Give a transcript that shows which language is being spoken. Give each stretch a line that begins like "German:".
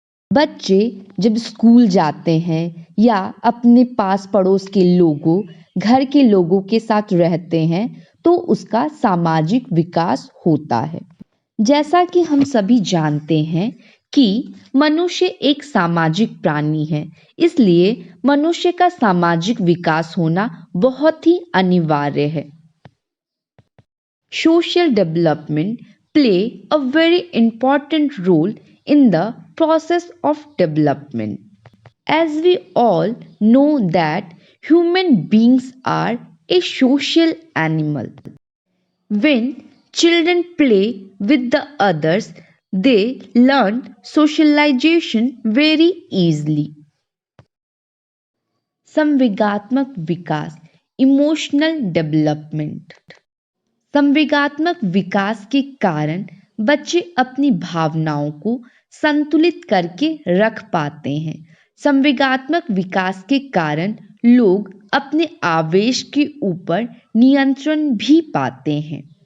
Hindi: बच्चे जब स्कूल जाते हैं या अपने पास पड़ोस के लोगों, घर के लोगों के साथ रहते हैं तो उसका सामाजिक विकास होता है। जैसा कि हम सभी जानते हैं कि मनुष्य एक सामाजिक प्राणी है, इसलिए मनुष्य का सामाजिक विकास होना बहुत ही अनिवार्य है।
English: Social development play a very important role in the process of development. As we all know that human beings are a social animal. When children play with the others, they learn socialization very easily.
Hindi: संवेगात्मक Vikas, emotional development. संवेगात्मक विकास के कारण बच्चे अपनी भावनाओं को संतुलित करके रख पाते हैं। संवेगात्मक विकास के कारण लोग अपने आवेश के ऊपर नियंत्रण भी पाते हैं।